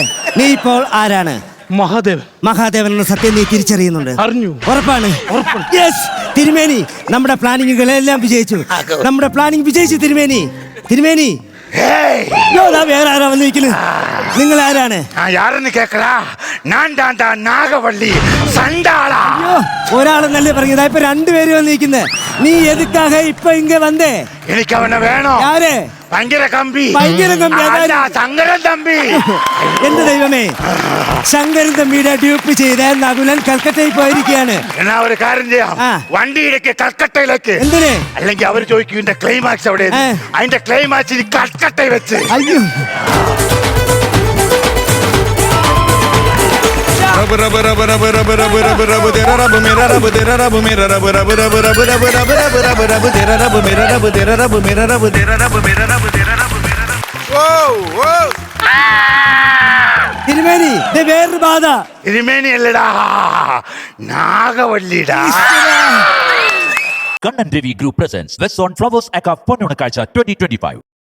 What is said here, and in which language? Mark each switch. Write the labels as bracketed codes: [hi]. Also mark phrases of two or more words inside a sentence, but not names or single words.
[ml] നീ ഇപ്പോൾ ആരാണ്? മഹാദേവൻ എന്ന സത്യം നീ തിരിച്ചറിയുന്നുണ്ട്? അറിഞ്ഞു. ഉറപ്പാണ്? യെസ് തിരുമേനി, നമ്മുടെ പ്ലാനിങ്ങുകളെല്ലാം വിജയിച്ചു. നമ്മുടെ പ്ലാനിങ് വിജയിച്ചു തിരുമേനി. തിരുമേനി, ഏയ്, അയ്യോ, ദാ വേറെ ആരാ വന്നിരിക്കുന്നത്? നിങ്ങൾ ആരാണ്? [ta] நான் யாருன்னு கேக்குறா? நான் தாண்டா நாகவள்ளி சண்டாளா. [ml] അയ്യോ, ഒരാളെന്നല്ലേ പറഞ്ഞത്, ഇപ്പൊ രണ്ടുപേര് വന്നിരിക്കുന്നത്. നീ എതുക്കാക ഇപ്പൊ ഇങ്ങ വന്നേ? [ta] எனக்கு அவனை வேணும். [ml] ആര്? ഭയങ്കര കമ്പി. ഭയങ്കര കമ്പി, അല്ല, അതാര്? ശങ്കരൻ തമ്പി. എന്റെ ദൈവമേ, ശങ്കരൻ തമ്പിയുടെ ഡ്യൂപ്പ് ചെയ്ത് നകുലൻ കൽക്കട്ടയിൽ പോയിരിക്കുകയാണ്. എന്നാ ഒരു കാര്യം ചെയ്യാം, ആ. വണ്ടിയിലേക്ക് കൽക്കട്ടയിലേക്ക്. എന്തിന്? അല്ലെങ്കിൽ അവർ ചോദിക്കും ഇതിന്റെ ക്ലൈമാക്സ് എവിടെ? ആ. അതിന്റെ ക്ലൈമാക്സ് കൽക്കട്ടയിൽ വെച്ച്. അയ്യോ, [hi] रब रब रब रब रब रब रब रब तेरा रब मेरा रब तेरा रब मेरा रब रब रब रब रब रब रब रब रब तेरा रब मेरा रब तेरा रब मेरा रब तेरा रब मेरा रब तेरा रब मेरा रब. [ml] തിരുമേനി, ദേ വേറൊരു ബാധ. തിരുമേനി അല്ലടാ, നാഗവള്ളിടാ. [en] Kannan Devi Group presents West on Flowers Aka Ponnunakazha 2025.